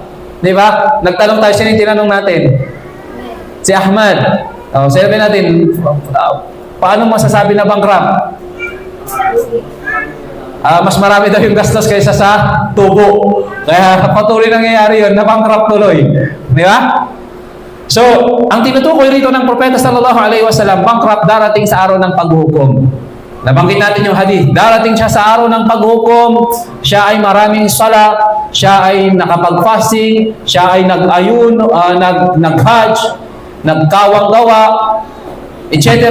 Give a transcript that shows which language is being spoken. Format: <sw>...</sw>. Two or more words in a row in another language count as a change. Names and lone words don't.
<tl>Di ba? Nagtanong tayo, sino yung tinanong natin? Si Ahmad. Sabi natin, paano masasabi na bankrupt? Mas marami daw yung gastos kaysa sa tubo. Kaya patuloy nangyayari yun, na bankrupt tuloy. Di ba? So, ang tinutukoy rito ng Propeta</tl> <ar>صلى الله عليه وسلم,</ar> <tl>bankrupt darating sa araw ng paghukom. Nabanggit natin yung hadith. Darating siya sa araw ng paghukom, siya ay maraming sala, siya ay nakapag-fasting, siya ay nag-ayun, nag-hajj, nagkawang-gawa, etc.</tl>